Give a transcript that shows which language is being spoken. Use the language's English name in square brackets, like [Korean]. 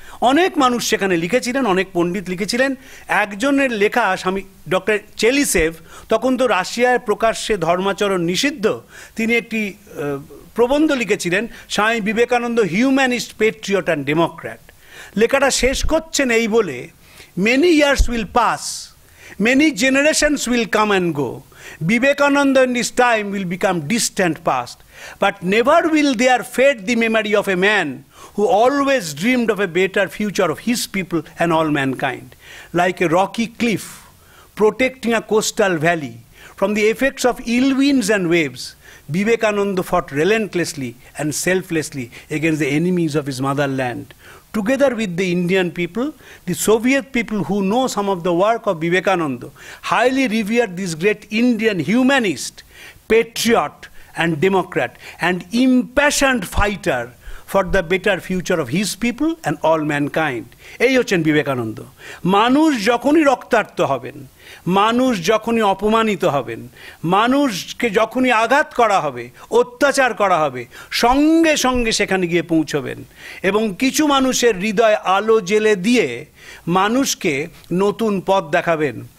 [Bangla] অনেক মানুষ সেখানে লিখেছিলেন, অনেক পণ্ডিত লিখেছিলেন। একজনের লেখা স্বামী ডক্টর চেলিসেভ, তখন তো রাশিয়ায় প্রকাশ্যে ধর্মাচরণ নিষিদ্ধ, তিনি একটি প্রবন্ধ লিখেছিলেন, Swami Vivekananda humanist, patriot and Democrat. লেখাটা শেষ করছেন এই বলে, [English] Many years will pass, many generations will come and go. Vivekananda in his time will become distant past. But never will there fade the memory of a man who always dreamed of a better future of his people and all mankind. Like a rocky cliff protecting a coastal valley from the effects of ill winds and waves, Vivekananda fought relentlessly and selflessly against the enemies of his motherland. Together with the Indian people, the Soviet people who know some of the work of Vivekananda highly revere this great Indian humanist, patriot and democrat and impassioned fighter for the better future of his people and all mankind. [Bangla] এই হচ্ছেন বিবেকানন্দ। মানুষ যখনই রক্তাক্ত হবেন, মানুষ যখনই অপমানিত হবেন, মানুষকে যখনই আঘাত করা হবে, অত্যাচার করা হবে, সঙ্গে সঙ্গে সেখানে গিয়ে পৌঁছবেন এবং কিছু মানুষের হৃদয় আলো জ্বেলে দিয়ে মানুষকে নতুন পথ দেখাবেন।